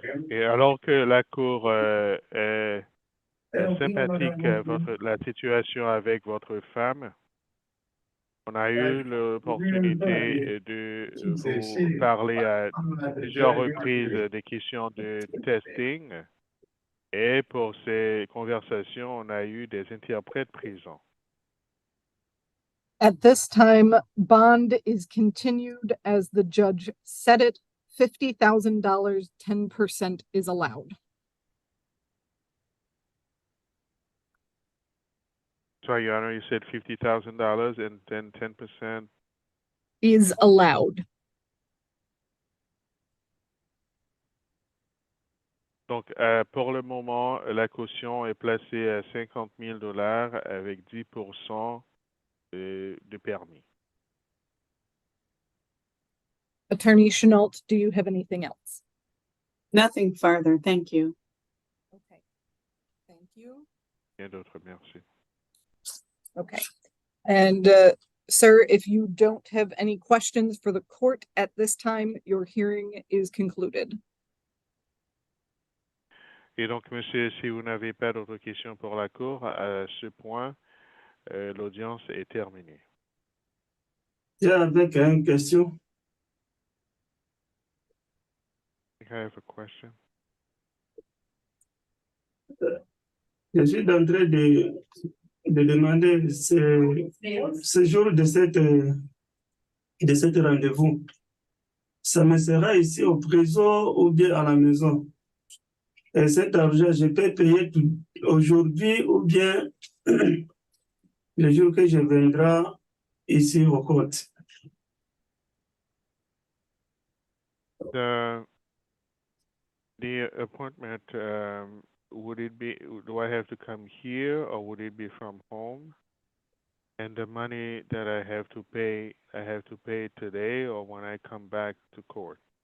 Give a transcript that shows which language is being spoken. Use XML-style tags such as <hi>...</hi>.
<fr>Et alors que la Cour est sympathique à la situation avec votre femme, on a eu l'opportunité de vous parler à plusieurs reprises des questions de testing. Et pour ces conversations, on a eu des interprètes présents.</fr> <en>At this time, bond is continued as the judge set it. $50,000, 10% is allowed. Sorry, Your Honor, you said $50,000 and then 10%. Is allowed.</en> <fr>Donc, pour le moment, la caution est placée à $50,000 avec 10% de permis.</fr> <en>Attorney Chenault, do you have anything else? Nothing further. Thank you. Okay. Thank you.</en> <fr>Rien d'autre, merci.</fr> <en>Okay. And sir, if you don't have any questions for the court at this time, your hearing is concluded.</en> <fr>Et donc, monsieur, si vous n'avez pas d'autres questions pour la Cour, à ce point, l'audience est terminée. Avec une question.</fr> <en>I have a question.</en> <fr>Je suis en train de demander ce jour de cette rendez-vous. Ça me sera ici au prison ou bien à la maison. Et cet argent, je peux payer aujourd'hui ou bien le jour que je viendrai ici au côte.</fr> <en>The appointment, would it be, do I have to come here or would it be from home? And the money that I have to pay today or when I come back to court?</en>